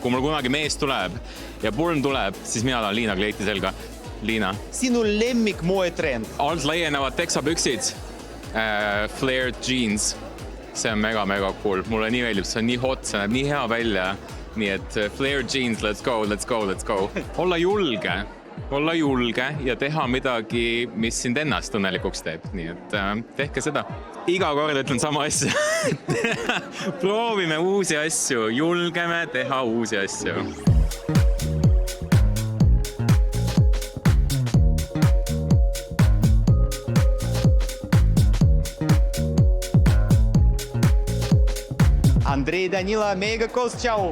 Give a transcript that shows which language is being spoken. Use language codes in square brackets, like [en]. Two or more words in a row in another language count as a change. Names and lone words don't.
[et] Kui mul kunagi mees tuleb ja pulm tuleb, siis mina tahan Liina kleiti selga. Liina. Sinu lemmik moetrend? Alt laienevad teksapüksid, [en] flared jeans. [et] See on mega cool. Mulle nii meeldib, see on nii hot, see näeb nii hea välja. Nii et [en] flared jeans, let's go. [et] Olla julge ja teha midagi, mis sind ennast õnnelikuks teeb. Nii et tehke seda. Iga kord ütlen sama asja. Proovime uusi asju, julgeme teha uusi asju. Andrei Danila meiega koos, tšau!